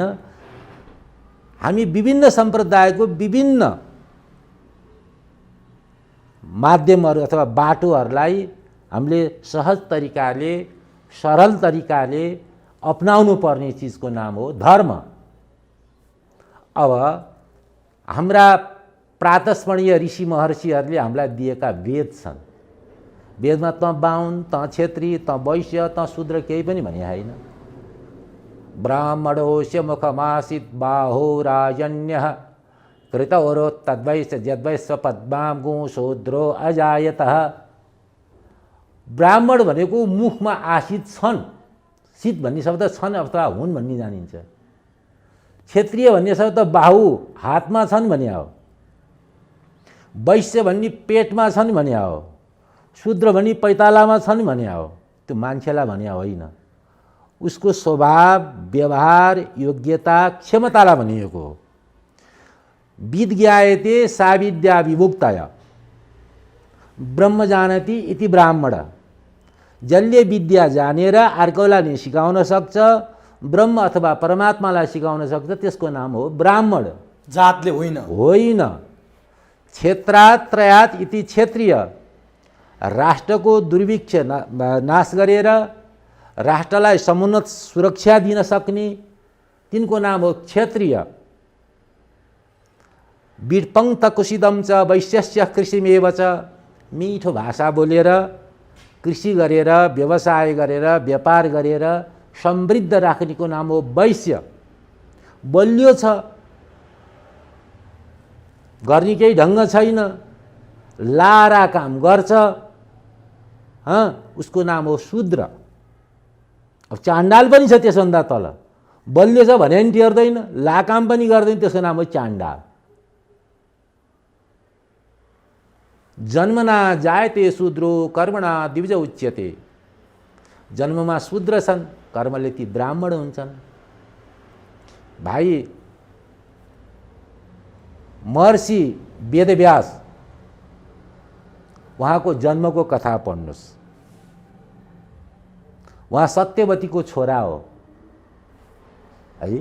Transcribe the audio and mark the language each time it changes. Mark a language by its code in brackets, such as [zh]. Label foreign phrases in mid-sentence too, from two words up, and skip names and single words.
[ne] हामी विभिन्न सम्प्रदायको विभिन्न माध्यमहरू अथवा बाटोहरूलाई हामीले सहज तरिकाले, सरल तरिकाले अपनाउनु पर्ने चिजको नाम हो धर्म। अब हाम्रा प्रातस्मरणीय ऋषि महर्षिहरूले हामीलाई दिएका वेद छन्। वेदमा त बाहुन, त क्षेत्री, त वैश्य, त शूद्र केही पनि भने होइन। [sa] ब्राह्मणोस्य मुखमासीत् बाहो राजन्यः कृतवरो तद्वैश्य यद्वैश्य पद्मां गो शूद्रो अजायतः। [ne] ब्राह्मण भनेको मुखमा आसित छन्, शीत भन्ने शब्द छन् अथवा हुन् भन्ने जानिन्छ। क्षेत्रीय भन्ने शब्द बाहु हातमा छन् भने हो। वैश्य भन्ने पेटमा छन् भने हो। शूद्र भन्ने पैतालामा छन् भने हो। त्यो मान्छेलाई भने होइन, उसको स्वभाव, व्यवहार, योग्यता, क्षमतालाई भनिएको हो। [sa] विद्यायते सा विद्या विमुक्तय ब्रह्म जानति इति ब्राह्मण। [ne] जसले विद्या जानेर अर्कोलाई सिकाउन सक्छ, ब्रह्म अथवा परमात्मालाई सिकाउन सक्छ, त्यसको नाम हो ब्राह्मण। जातले होइन। [sa] क्षेत्रात्रयात् इति क्षेत्रीय। [ne] राष्ट्रको दुर्भिक्ष नाश गरेर राष्ट्रलाई समुन्नत सुरक्षा दिन सक्ने तिनको नाम हो क्षेत्रीय। [sa] विपङ्क्त कुशिदम च वैश्यस्य कृषिमेव च। [ne] मिठो भाषा बोलेर, कृषि गरेर, व्यवसाय गरेर, व्यापार गरेर समृद्ध राख्नेको नाम हो वैश्य। बलियो छ, गर्ने केही ढङ्ग छैन, लारा काम गर्छ, उसको नाम हो शूद्र। अब चाण्डाल पनि छ त्यसभन्दा तल। बलियो छ भने पनि टेर्दैन, लाकाम पनि गर्दैन, त्यसको नाम हो चाण्डाल। [sa] जन्मना जायते शूद्रो कर्मणा द्विज उच्यते। [ne] जन्ममा शूद्र छन्, कर्मले ती ब्राह्मण हुन्छन्। भाइ महर्षि वेदव्यास, उहाँको जन्मको कथा पढ्नुहोस्। उहाँ सत्यवतीको छोरा हो है।